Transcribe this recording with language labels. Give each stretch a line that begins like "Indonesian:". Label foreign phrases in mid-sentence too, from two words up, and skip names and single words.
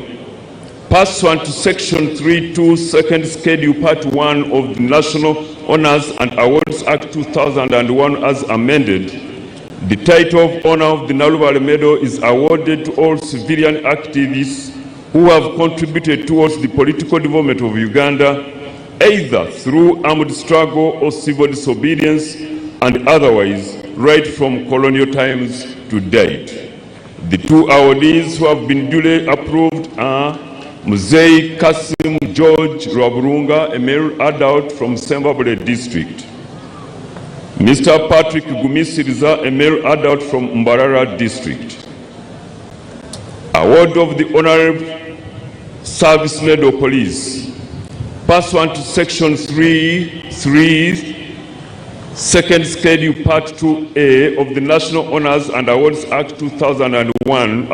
English: Pursuant to Section 3.2, Second Schedule, Part 1 of the National Honors and Awards Act 2001 as amended, the title of Honor of the Nalubale Medal is awarded to all civilian activists who have contributed towards the political development of Uganda, either through armed struggle or civil disobedience, and otherwise, right from colonial times to date. The two awardees who have been duly approved are Muzei Kasim George Rwaburunga, a male adult from Sembabule district. Mr. Patrick Gumisiriza, a male adult from Mbarara district. Award of the Honorable Service Medal Police. Pursuant to Section 3.3, Second Schedule, Part 2A of the National Honors and Awards Act 2001